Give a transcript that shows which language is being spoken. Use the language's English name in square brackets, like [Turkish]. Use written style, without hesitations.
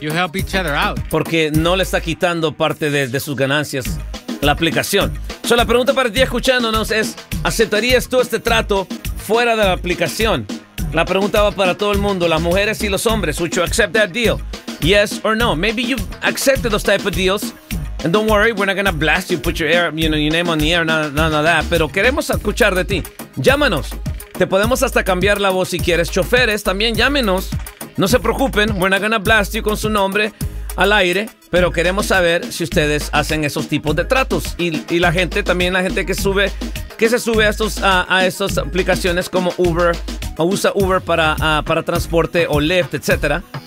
[English] You help each other out. [Spanish] Porque no le está quitando parte de sus ganancias la aplicación. So, la pregunta para ti escuchándonos es, ¿aceptarías tú este trato fuera de la aplicación? La pregunta va para todo el mundo, las mujeres y los hombres. [English] ¿Would you accept that deal? Yes or no. Maybe you accepted those type of deals. And don't worry, we're not going to blast you, put your name on the air, none of that. [Spanish] Pero queremos escuchar de ti. Llámanos. Te podemos hasta cambiar la voz si quieres. Choferes, también llámenos No se preocupen, [English] we're not gonna blast you [Spanish] con su nombre al aire, pero queremos saber si ustedes hacen esos tipos de tratos. Y la gente, también la gente que sube, que se sube a esas aplicaciones como Uber, o usa Uber para transporte o Lyft, etc.